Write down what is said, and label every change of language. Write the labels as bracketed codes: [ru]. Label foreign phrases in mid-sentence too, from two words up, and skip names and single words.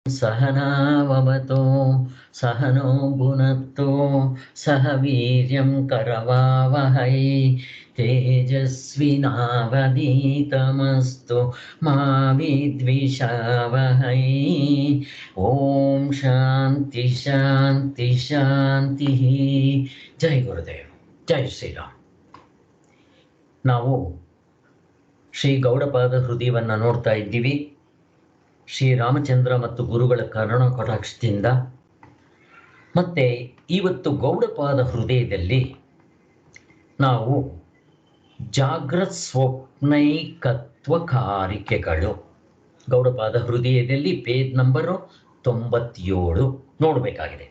[sa] सहनाववतु सहनो भुनक्तु सह वीर्यं करवावहै तेजस्विनावधीतमस्तु मा विद्विषावहै। ओम शांति शांति शांति। [hi] जय गुरुदेव, जय [kn] ಶ್ರೀರಾಮ್. ನಾವು ಶ್ರೀ ಗೌಡಪಾದ ಹೃದಯವನ್ನ ನೋಡ್ತಾ ಇದ್ದೀವಿ. ಶ್ರೀರಾಮಚಂದ್ರ ಮತ್ತು ಗುರುಗಳ ಕರುಣ ಕಟಾಕ್ಷದಿಂದ. ಮತ್ತೆ ಇವತ್ತು ಗೌಡಪಾದ ಹೃದಯದಲ್ಲಿ ನಾವು ಜಾಗೃತ್ ಸ್ವಪ್ನೈಕತ್ವಕಾರಿಕೆಗಳು, ಗೌಡಪಾದ ಹೃದಯದಲ್ಲಿ [en] page number [kn] 97 ನೋಡಬೇಕಾಗಿದೆ.